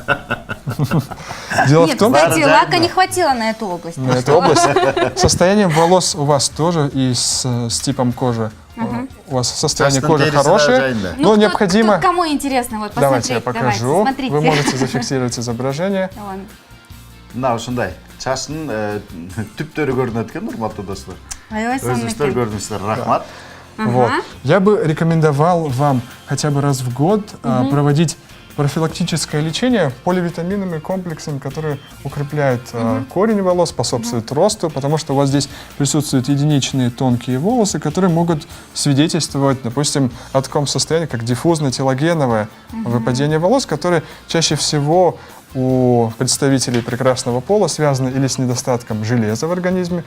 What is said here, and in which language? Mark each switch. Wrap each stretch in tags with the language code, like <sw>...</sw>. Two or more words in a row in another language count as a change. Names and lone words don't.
<ru>Дело в Нет, том, кстати, что- лака не хватило на эту область. на эту область состояние волос у вас тоже и с типом кожи. У вас состояние Часто кожи интересно, хорошее, Жень, но необходимо... Кому интересно, вот Давайте я посмотреть, покажу. смотрите. Вы можете зафиксировать изображение. Вон.</ru> <ky>Мына ушундай. Чачтын түптөрү көрүнөт экен, урматтуу достор. Аябай Өзүңүздөр сонунекен. көрдүңүздөр, рахмат.</ky> <ru>Вот. Я бы рекомендовал вам хотя бы раз в год проводить профилактическое лечение поливитаминными комплексами, которые укрепляют корень волос, способствуют росту, потому что у вас здесь присутствуют единичные тонкие волосы, которые могут свидетельствовать, допустим, о таком состоянии, как диффузно-телогеновое выпадение волос, которые чаще всего у представителей прекрасного пола связаны или с недостатком железа в организме.</ru>